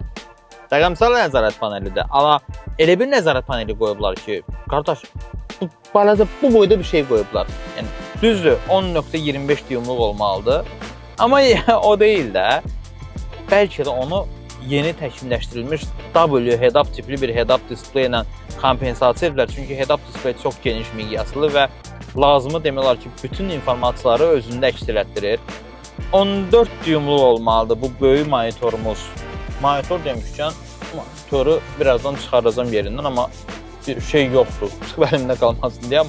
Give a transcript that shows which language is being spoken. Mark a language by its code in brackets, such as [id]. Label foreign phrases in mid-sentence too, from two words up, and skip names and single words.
[az] Rəqəmsal nəzarət panelidir. Amma elə bir nəzarət paneli qoyublar ki, qardaş, bu boyda bir şey qoyublar. Yəni, düzdür, 10.25 düymlük olmalıdır. Amma o deyil də, bəlkə də onu yeni təkmilləşdirilmiş W head-up tipli bir [en] head-up display [az] ilə kompensasiya edirlər. Çünki [en] head-up display [az] çox geniş miqyaslı və lazımı demək olar ki, bütün informasiyaları özündə əks etdirir. 14 düymlük olmalıdır bu böyük monitorumuz. Monitor demişkən, monitoru birazdan çıxaracağım yerindən, amma bir şey yoxdur, çıxıb əlimdə qalmasın deyəm.